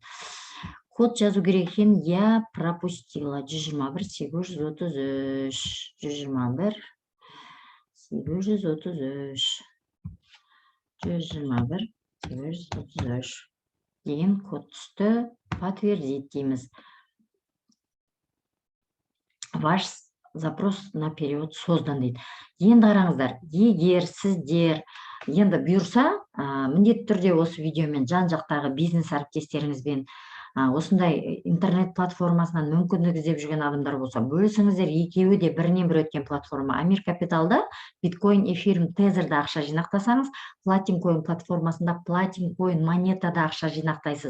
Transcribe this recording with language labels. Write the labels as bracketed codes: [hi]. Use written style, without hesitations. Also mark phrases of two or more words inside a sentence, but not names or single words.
[kk] Код жазу керек екен, [ru] я пропустила. [kk] 121 833 121 833 121 833 деген код түсті. Подтвердить дейміз. [ru] Ваш запрос на перевод создан дейді. [kk] Енді қараңыздар, егер сіздер енді бұйырса, міндетті түрде осы видеомен жан-жақтағы бизнес әріптестеріңізбен осындай интернет платформасынан мүмкіндік іздеп жүрген адамдар болса, бөлісіңіздер. Екеуі де бірінен бір өткен платформа. Амир Капиталда биткоин, эфириум, тезерді ақша жинақтасаңыз, Platin.coin платформасында Platin.coin монетада ақша жинақтайсыз.